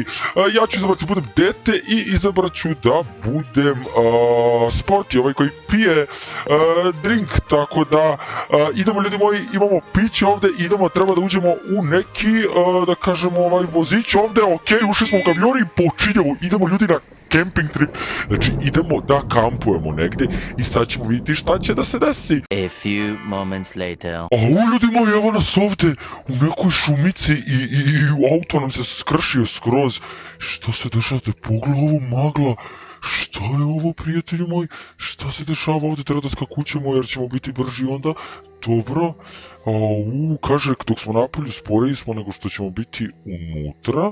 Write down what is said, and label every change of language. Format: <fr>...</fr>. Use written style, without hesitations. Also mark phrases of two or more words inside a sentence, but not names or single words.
<sr>Ja ću izabrati da budem dete i izabrat ću da budem sporti, ovaj koji pije drink, tako da idemo ljudi moji, imamo piće ovdje, idemo, treba da uđemo u neki, da kažemo, vozić ovdje, okej, ušli smo u kamion i počinjemo, idemo ljudi na</sr> <en>camping trip,</en> <sr>znači idemo da kampujemo negdje i sad ćemo vidjeti šta će da se desi.</sr> <en>A few moments later.</en> <sr>A ljudi moji, evo nas ovdje u nekoj šumici i auto nam se skršio skroz. Što se dešava? Pogledaj ovo magla. Šta je ovo, prijatelji moji? Šta se dešava ovdje? Treba da skakućemo jer ćemo biti brži onda. Dobro. Kaže, dok smo napolju sporiji smo nego što ćemo biti unutra.</sr>